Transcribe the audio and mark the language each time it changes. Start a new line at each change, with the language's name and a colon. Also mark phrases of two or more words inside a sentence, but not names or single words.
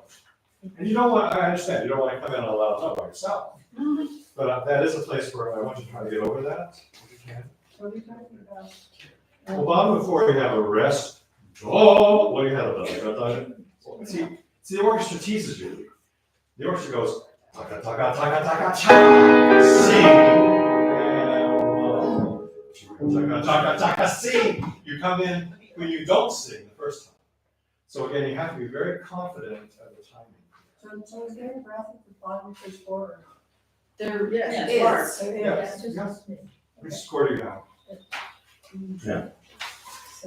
English: And you don't want, I understand, you don't want to come in on a loud note by yourself. But that is a place where I want you to try to get over that, if you can. What are we talking about? Well, bottom of 4, you have a rest. Oh, what do you have about it? See, the orchestra teases you. The orchestra goes, taka, taka, taka, taka, cha, sing. Taka, taka, taka, sing. You come in when you don't sing the first time. So again, you have to be very confident at the timing. So is there a breath at the bottom of page 4? There Yes. is. Yes, yes. Which score do you have? So.